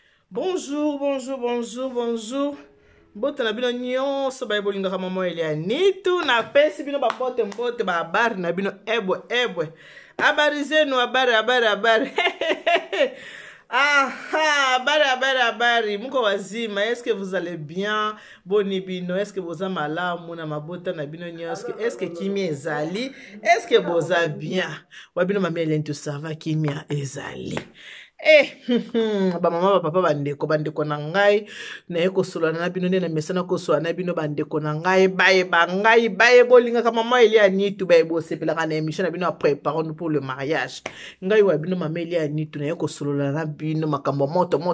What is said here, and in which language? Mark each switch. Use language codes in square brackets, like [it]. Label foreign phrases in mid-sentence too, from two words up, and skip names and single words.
[fr] Bonjour, bonjour, bonjour, bonjour. [ln] Bote na bino nyonso baye bolingaka mama Elianitu na pesi bino babote mbote ba habari na bino ebwe. [sw] Habari zenu, habari. Aha, habari. Muko wazima, [fr] est-ce que vous allez bien? [ln] Boni bino, [fr] est-ce que [ln] boza malamu na mabota na bino nyonso? [fr] Est-ce que [ln] kimia ezali? [fr] Est-ce que boza bien? [ln] Wabino mama Elianitu [fr] ça va [ln] kimia ezali? Ba mama ba papa bandeko na ngai na ekosolana na bino na mesana kosolana na bino bandeko na ngai baye bolingaka mama Elianitu baye bosepelaka na émission na bino [fr] a préparer pour le mariage [ln] ngai wa bino mama Elianitu na ekosolana na bino makambo moto